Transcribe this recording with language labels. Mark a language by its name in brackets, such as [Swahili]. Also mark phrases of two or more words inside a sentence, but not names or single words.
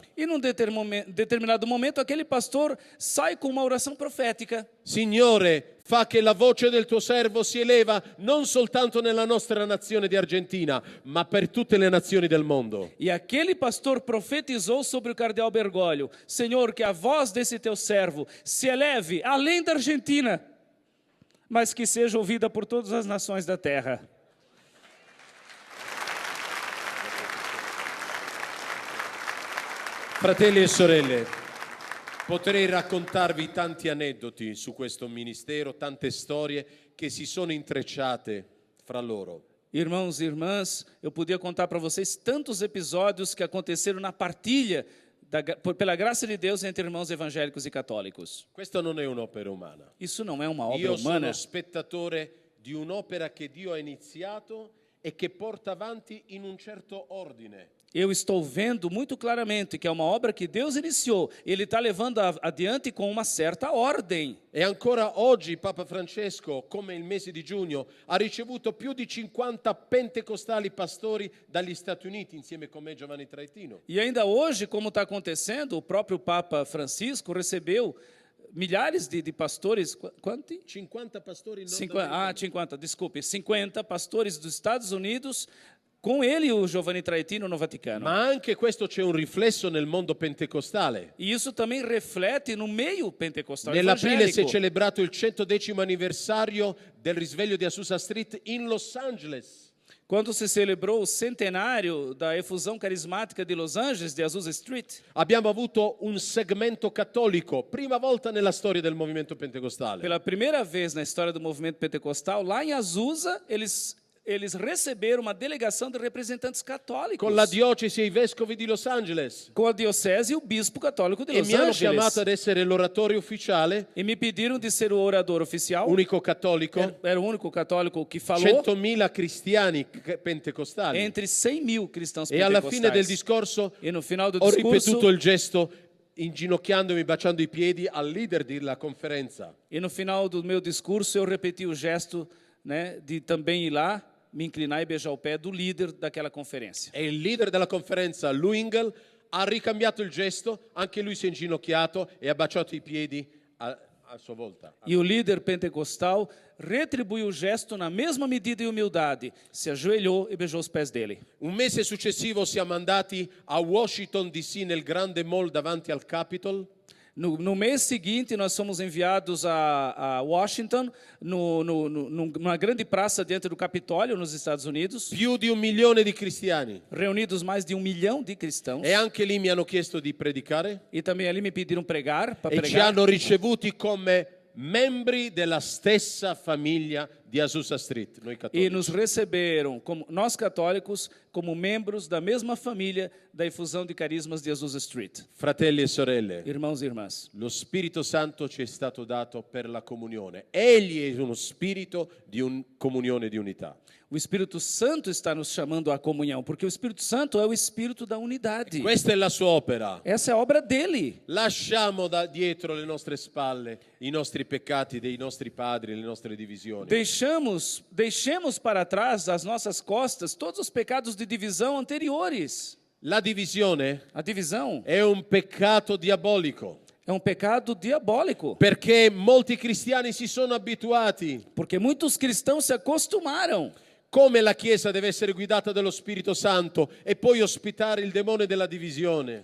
[Portuguese] E num determinado momento, aquele pastor sai com uma oração profética. [Italian] Signore, fa che la voce del tuo servo si eleva non soltanto nella nostra nazione di Argentina, ma per tutte le nazioni del mondo. [Portuguese] E aquele pastor profetizou sobre o cardeal Bergoglio: Senhor, que a voz desse teu servo se eleve além da Argentina, mas que seja ouvida por todas as nações da terra. [Italian] Fratelli e sorelle, potrei raccontarvi tanti aneddoti su questo ministero, tante storie che si sono intrecciate fra loro. [Portuguese] Irmãos e irmãs, eu podia contar para vocês tantos episódios que aconteceram na partilha, pela graça de Deus, entre irmãos evangélicos e católicos. [Italian] Questa non è un'opera umana. [Portuguese] Isso não é uma obra [Italian] Io [Portuguese] humana. [Italian] sono spettatore di un'opera che Dio ha iniziato e che porta avanti in un certo ordine. [Portuguese] Eu estou vendo muito claramente que é uma obra que Deus iniciou. Ele está levando adiante com uma certa ordem. [Italian] E ancora oggi Papa Francesco, come il mese di giugno, ha ricevuto più di 50 pentecostali pastori dagli Stati Uniti, insieme con me Giovanni Traetino. [Portuguese] E ainda hoje, como está acontecendo, o próprio Papa Francisco recebeu milhares de pastores. [Italian] Quanti? 50 pastori in [Portuguese] 50, desculpe. 50 pastores dos Estados Unidos, com ele e o Giovanni Traetino no Vaticano. [Italian] Ma anche questo c'è un riflesso nel mondo pentecostale. [Portuguese] E isso também reflete no meio pentecostal [Italian] Nell'aprile si è [Portuguese] evangélico. [Italian] celebrato il 110° anniversario del risveglio di Azusa Street in Los Angeles. [Portuguese] Quando se celebrou o centenário da efusão carismática de Los Angeles, de Azusa Street, [Italian] Abbiamo avuto un segmento cattolico, prima volta nella storia del movimento pentecostale. [Portuguese] pela primeira vez na história do movimento pentecostal, lá em Azusa, eles receberam uma delegação de representantes católicos. [Italian] Con la diocesi e i vescovi di Los Angeles. [Portuguese] Com a diocese e o bispo católico de [Italian] E [Portuguese] Los [Italian] mi hanno [Portuguese] Angeles. [Italian] chiamato ad essere l'oratore ufficiale, [Portuguese] E me pediram de ser o orador oficial. [Italian] unico cattolico, [Portuguese] Era o único católico que falou [Italian] 100.000 cristiani pentecostali. [Portuguese] entre 100.000 cristãos [Italian] E alla fine del [Portuguese] pentecostais. [Italian] discorso [Portuguese] E no final do [Italian] ho [Portuguese] discurso, [Italian] ripetuto il gesto inginocchiandomi, baciando i piedi al leader della conferenza. [Portuguese] e no final do meu discurso eu repeti o gesto, né, de também ir lá, me inclinar e beijar o pé do líder daquela conferência. [Italian] E il leader della conferenza, Luingel, ha ricambiato il gesto, anche lui si è inginocchiato e ha baciato i piedi a sua volta. [Portuguese] E o líder pentecostal retribuiu o gesto na mesma medida e humildade, se ajoelhou e beijou os pés dele. [Italian] Un mese successivo siamo andati a Washington DC nel grande mall davanti al Capitol. [Portuguese] No mês seguinte, nós fomos enviados a Washington, numa grande praça diante do Capitólio, nos Estados Unidos, [Italian] Più di 1 milione di cristiani. [Portuguese] reunidos mais de 1 milhão de cristãos. [Italian] E anche lì mi hanno chiesto di predicare [Portuguese] E também ali me pediram pregar, para [Italian] e ci [Portuguese] pregar. [Italian] hanno ricevuti come membri della stessa famiglia di Azusa Street, noi [Portuguese] E [Italian] cattolici. [Portuguese] nos receberam, como nós católicos, como membros da mesma família da efusão de carismas de Azusa Street. [Italian] Fratelli e sorelle, [Portuguese] Irmãos e irmãs, [Italian] lo Spirito Santo ci è stato dato per la comunione. Egli è uno spirito di comunione e di unità. [Portuguese] o Espírito Santo está nos chamando à comunhão, porque o Espírito Santo é o Espírito da unidade. [Italian] Questa è la sua opera. [Portuguese] Essa é a obra dele. [Italian] Lasciamo da dietro le nostre spalle i nostri peccati dei nostri padri, le nostre divisioni. [Portuguese] Deixemos para trás as nossas costas todos os pecados de divisão anteriores. [Italian] La divisione [Portuguese] A divisão [Italian] è un peccato diabolico, [Portuguese] é um pecado diabólico, [Italian] perché molti cristiani si sono abituati [Portuguese] porque muitos cristãos se acostumaram [Italian] come la Chiesa deve essere guidata dallo Spirito Santo e poi ospitare il demone della divisione.